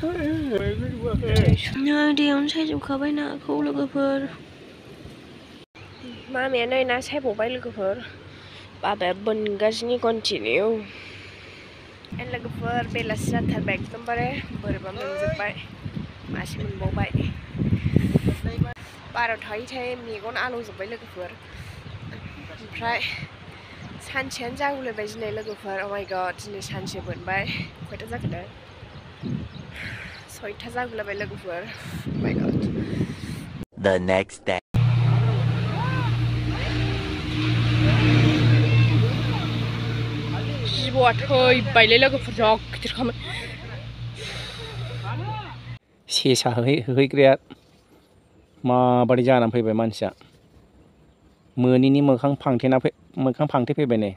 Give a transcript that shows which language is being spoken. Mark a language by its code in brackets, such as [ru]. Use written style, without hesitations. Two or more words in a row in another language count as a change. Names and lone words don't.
[brx] दैयावनो सायजोबखाबाय नाखौ लोगोफोर मामिया नै ना सायबावबाय लोगोफोर बाबाया बोनगासिनो कन्टिनिउ लोगोफोर बेलासि जाथारबाय एकदमबारे बोरैबा मोनजोब्बाय मासे मोनबावबाय बाराव थायै मेगन आलौजोब्बाय लोगोफोर ओमफ्राय सानसेयानो जागुलायबाय दिनै लोगोफोर [en] oh my god [brx] दिनै सानसे बोनबाय खयथा जाखो 6था जागुलायबाय लोगोफोर [en] oh my god The next day. [brx] जिबौआ थैबायलै लोगोफोर जा गिदिरखामोन सेसा होहैग्राया माबादि जानानै फैबाय मानसिया मोनिनि मोखां फांथे फैबाय नै